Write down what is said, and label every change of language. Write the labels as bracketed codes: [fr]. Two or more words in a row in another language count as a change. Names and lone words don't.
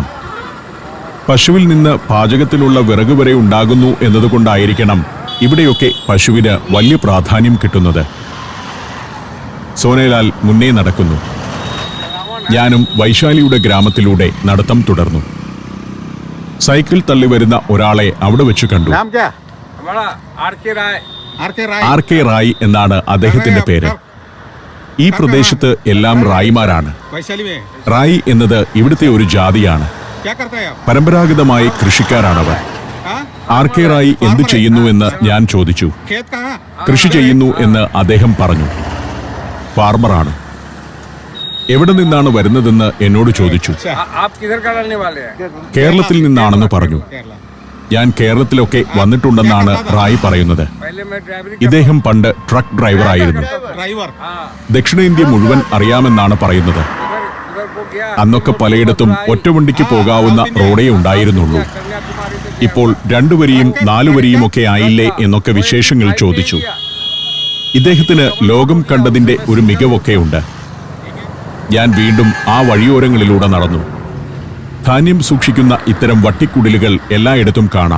[ml] പശുവിൽ നിന്ന് പാചകത്തിനുള്ള വിറക് വരെ ഉണ്ടാകുന്നു എന്നതുകൊണ്ടായിരിക്കണം ഇവിടെയൊക്കെ പശുവിന് വലിയ പ്രാധാന്യം കിട്ടുന്നത്. സോനേലാൽ മുന്നേ നടക്കുന്നു. ഞാനും വൈശാലിയുടെ ഗ്രാമത്തിലൂടെ നടത്തം തുടർന്നു. സൈക്കിൾ തള്ളി വരുന്ന ഒരാളെ അവിടെ വെച്ച് കണ്ടു. [hi] नाम क्या हमारा आर.के. राय [ml] ആർ കെ റായ് എന്നാണ് അദ്ദേഹത്തിന്റെ പേര്. ഈ പ്രദേശത്ത് എല്ലാം റായിമാരാണ്. [hi] वैशाली में [ml] റായി എന്നത് ഇവിടുത്തെ ഒരു ജാതിയാണ്. [hi] क्या करते हैं आप [ml] പരമ്പരാഗതമായി കൃഷിക്കാരാണവർ. [hi] हाँ? [ml] ആർ കെ റായി എന്തു ചെയ്യുന്നുവെന്ന് ഞാൻ ചോദിച്ചു. [hi] खेत कहाँ [ml] കൃഷി ചെയ്യുന്നു എന്ന് അദ്ദേഹം പറഞ്ഞു. ഫാർമറാണ്. എവിടെ നിന്നാണ് വരുന്നതെന്ന് എന്നോട് ചോദിച്ചു. [hi] आप किधर का रहने वाले हैं? [ml] കേരളത്തിൽ നിന്നാണെന്ന് പറഞ്ഞു. केरला ഞാൻ കേരളത്തിലൊക്കെ വന്നിട്ടുണ്ടെന്നാണ് റായ് പറയുന്നത്. [hi] पहले मैं ड्राइवरी [ml] ഇദ്ദേഹം പണ്ട് ട്രക്ക് ഡ്രൈവറായിരുന്നു. [hi] ड्राइवर [ml] ദക്ഷിണേന്ത്യ മുഴുവൻ അറിയാമെന്നാണ് പറയുന്നത്. [hi] उधर को गया [ml] അന്നൊക്കെ പലയിടത്തും ഒറ്റവണ്ടിക്ക് പോകാവുന്ന റോഡേ ഉണ്ടായിരുന്നുള്ളൂ. [hi] कन्याकुमारी से [ml] ഇപ്പോൾ 2 വരിയും 4 വരിയും ഒക്കെ ആയില്ലേ എന്നൊക്കെ വിശേഷങ്ങൾ ചോദിച്ചു. ഇദ്ദേഹത്തിന് ലോകം കണ്ടതിന്റെ ഒരു മികവൊക്കെയുണ്ട്. ഞാൻ വീണ്ടും ആ വഴിയോരങ്ങളിലൂടെ നടന്നു. ധാന്യം സൂക്ഷിക്കുന്ന ഇത്തരം വട്ടിക്കുടിലുകൾ എല്ലായിടത്തും കാണാം.